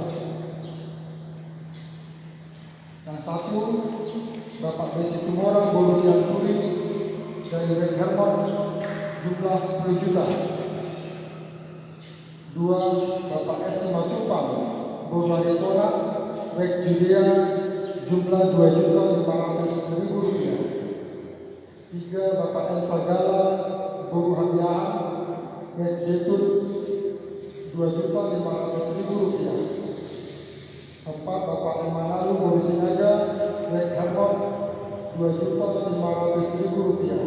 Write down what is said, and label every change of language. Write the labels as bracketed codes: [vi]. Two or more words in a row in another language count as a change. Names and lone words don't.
[id] Dan satu, Bapak Besi Tumorang Borusian Turi dari Wek Hermon jumlah 10 juta. Dua, Bapak S. Matupang Boruaritona Wek Judea jumlah 2.500.000 rupiah. Tiga, Bapak N. Sagala Boruhabiahan Wek Jetun 2.500.000 rupiah. Empat, Bapak M. Manalu Borusinaga Wek Hermon 2.500.000 rupiah.